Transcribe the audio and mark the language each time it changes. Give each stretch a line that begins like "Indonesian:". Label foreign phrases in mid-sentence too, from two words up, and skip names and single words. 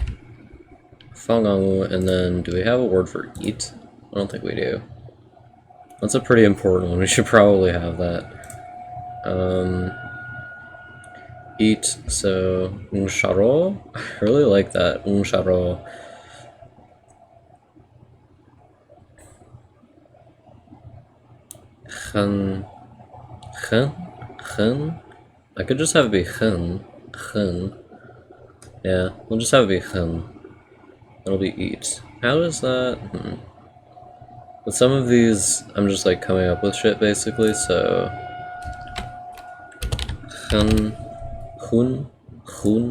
English: fangangu, and then do we have a word for eat? I don't think we do. That's a pretty important one. We should probably have that. Eat, so unsharo. I really like that. Unsharo. Hun. Hun? Hun? I could just have it be hun. Hun. Yeah, we'll just have it be hun. It'll be eat. How does that? With some of these, I'm just like coming up with shit basically, so. Hun. Hun. Hun.